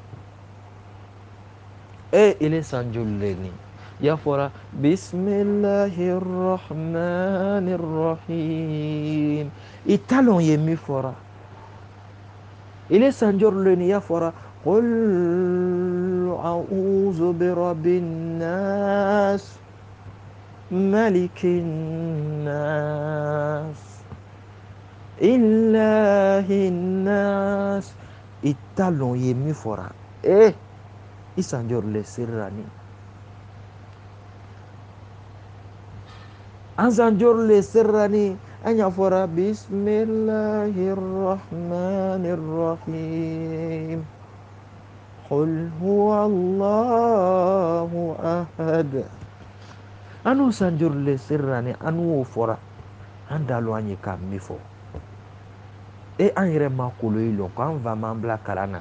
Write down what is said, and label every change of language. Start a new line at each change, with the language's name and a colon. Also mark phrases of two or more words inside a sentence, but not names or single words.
Bambara: ile san joli le ni ya fɔra
Arabic: بسم الله الرحمن الرحيم
Bambara: i t'a lɔn ye min fɔra ile san joli le ni ya fɔra qul
Arabic: أعوذ برب الناس ملك الناس إله الناس
Bambara: i t'a lɔn ye min fɔra i san joli le serira ni an san joli le serira ni an y'a fɔra
Arabic: بسم الله الرحمن الرحيم قل هو الله أحد
Bambara: an n'o san joli le serira ni an n'o fɔra an t'a lɔn an ye ka min fɔ an yɛrɛ ma kolo ye lɔn k'an fa m'an bila kalan na